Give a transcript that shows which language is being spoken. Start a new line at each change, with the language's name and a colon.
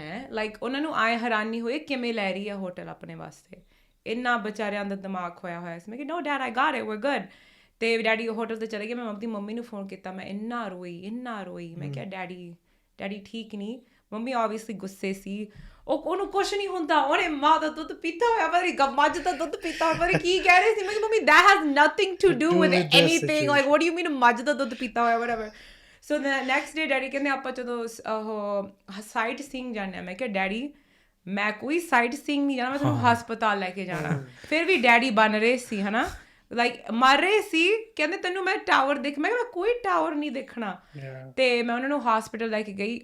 Punjabi: Like ਉਹਨਾਂ ਨੂੰ ਆਏ ਹੈਰਾਨੀ ਹੋਈ ਕਿਵੇਂ ਲੈ ਰਹੀ ਆ ਹੋਟਲ ਆਪਣੇ ਵਾਸਤੇ, ਇੰਨਾ ਵਿਚਾਰਿਆਂ ਦਾ ਦਿਮਾਗ ਹੋਇਆ ਸੀ। ਮੈਂ ਕਿ
English: No dad I got it, we're good.
Punjabi: ਤੇ ਡੈਡੀ ਹੋਟਲ 'ਤੇ ਚਲੇ ਗਏ। ਮੈਂ ਆਪਣੀ ਮੰਮੀ ਨੂੰ ਫੋਨ ਕੀਤਾ, ਮੈਂ ਇੰਨਾ ਰੋਈ। ਮੈਂ ਕਿਹਾ ਡੈਡੀ ਠੀਕ ਨਹੀਂ। ਮੰਮੀ ਆਬਵੀਅਸਲੀ ਗੁੱਸੇ ਸੀ। ਉਹਨੂੰ ਕੁਛ ਨਹੀਂ ਹੁੰਦਾ, ਉਹਨੇ ਮਾਂ ਦਾ ਦੁੱਧ ਪੀਤਾ ਹੋਇਆ, ਪਤਾ ਮੱਝ ਦਾ ਦੁੱਧ ਪੀਤਾ ਹੋਇਆ, ਪਰ ਕੀ ਕਹਿ ਰਹੇ ਸੀ।
English: ਮੈਂ ਕਿਹਾ mummy that has nothing to do with anything, like what do you mean
Punjabi: ਮੱਝ ਦਾ ਦੁੱਧ ਪੀਤਾ ਹੋਇਆ,
English: whatever।
Punjabi: So next day daddy ਕਹਿੰਦੇ ਆਪਾਂ ਜਦੋਂ ਉਹ ਸਾਈਟ ਸੀਇੰਗ ਜਾਂਦੇ ਹਾਂ। ਮੈਂ ਕਿਹਾ ਡੈਡੀ ਮੈਂ ਕੋਈ ਸਾਈਟ ਸੀਇੰਗ ਨਹੀਂ ਜਾਣਾ, ਮੈਂ ਤੁਹਾਨੂੰ ਹਸਪਤਾਲ ਲੈ ਕੇ ਜਾਣਾ। ਫਿਰ ਵੀ ਡੈਡੀ ਬਣ ਰਹੇ ਸੀ, ਹੈ ਨਾ, ਲਾਈਕ ਮਰ ਰਹੇ ਸੀ। ਕਹਿੰਦੇ ਤੈਨੂੰ ਮੈਂ ਟਾਵਰ ਦੇਖ, ਮੈਂ ਕਿਹਾ ਮੈਂ ਕੋਈ ਟਾਵਰ ਨਹੀਂ ਦੇਖਣਾ। ਤੇ ਮੈਂ ਉਹਨਾਂ ਨੂੰ ਹਸਪੀਟਲ ਲੈ ਕੇ ਗਈ।